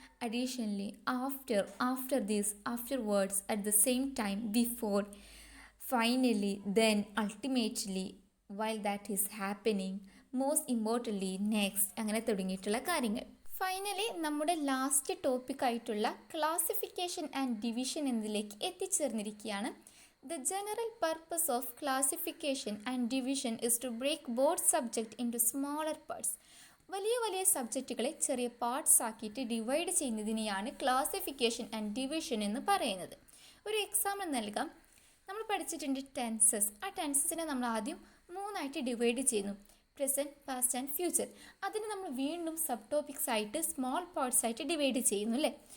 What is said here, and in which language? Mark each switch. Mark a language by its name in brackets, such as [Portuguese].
[English] additionally, after this, afterwards, at the same time, before, finally, then, ultimately, while that is happening, most importantly, next, [Malayalam] അങ്ങനെ തുടങ്ങിയിട്ടുള്ള കാര്യങ്ങൾ. Finally നമ്മുടെ last ടോപ്പിക്കായിട്ടുള്ള classification and division എന്നതിലേക്ക് എത്തിച്ചേർന്നിരിക്കുകയാണ്. [English] The general purpose of classification and division is to break both subject into smaller parts. [Malayalam] വലിയ വലിയ സബ്ജക്റ്റുകളെ ചെറിയ parts ആക്കിയിട്ട് divide ചെയ്യുന്നതിനെയാണ് classification and division എന്ന് പറയുന്നത്. ഒരു എക്സാമ്പിൾ നൽകാം. നമ്മൾ പഠിച്ചിട്ടുണ്ട് ടെൻസസ്. ആ ടെൻസസിനെ നമ്മൾ ആദ്യം 3ആയിട്ട് ഡിവൈഡ് ചെയ്യുന്നു. Present, past and future. അതിന് നമ്മൾ വീണ്ടും സബ് ടോപ്പിക്സ് ആയിട്ട് സ്മോൾ പാർട്സ് ആയിട്ട് ഡിവൈഡ് ചെയ്യുന്നു അല്ലേ.